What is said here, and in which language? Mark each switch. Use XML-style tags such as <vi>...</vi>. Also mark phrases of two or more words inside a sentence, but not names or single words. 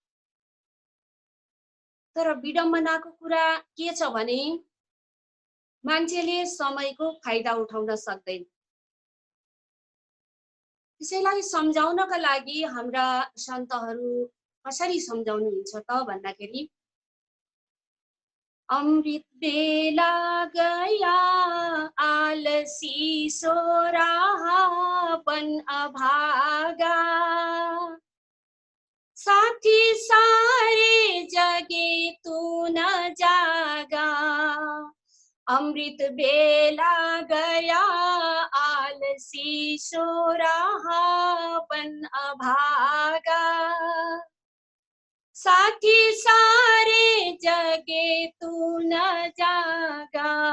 <ne>तर विडम्बनाको कुरा के छ भने मान्छेले समयको फाइदा उठाउन सक्दैन। त्यसैलाई सम्झाउनका लागि हाम्रा सन्तहरू कसरी सम्झाउनुहुन्छ त भन्दाखेरि</ne> <hi>अमृत बेला गया आलसी सो रहा बन अभागा, साथी सारे जगे तू न जागा। अमृत बेला गया आलसी सो रहा बन अभागा, साथी सारे जगे तू न जागा।</hi>